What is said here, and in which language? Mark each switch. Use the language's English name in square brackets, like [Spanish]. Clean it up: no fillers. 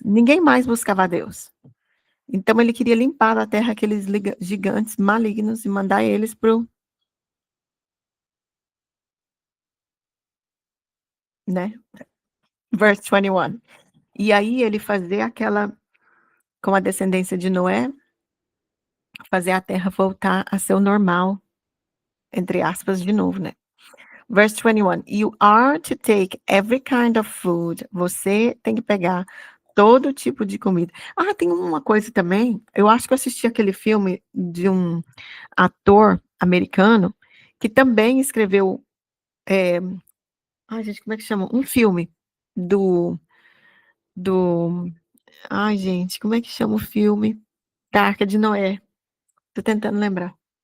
[Portuguese] Ninguém mais buscava a Deus. Então ele queria limpar da terra aqueles gigantes malignos e mandar eles pro, né? [English] Verse 21. [Portuguese] E aí ele fazer aquela, com a descendência de Noé, fazer a terra voltar a ser o normal, entre aspas, de novo, né? [English] Verse 21, you are to take every kind of food. [Portuguese] Você tem que pegar todo tipo de comida. Ah, tem uma coisa também. Eu acho que eu assisti aquele filme de um ator americano que também escreveu. Ai, gente, como é que chama? Um filme do. do ai, gente, como é que chama o filme? Da Arca de Noé. Tô tentando lembrar.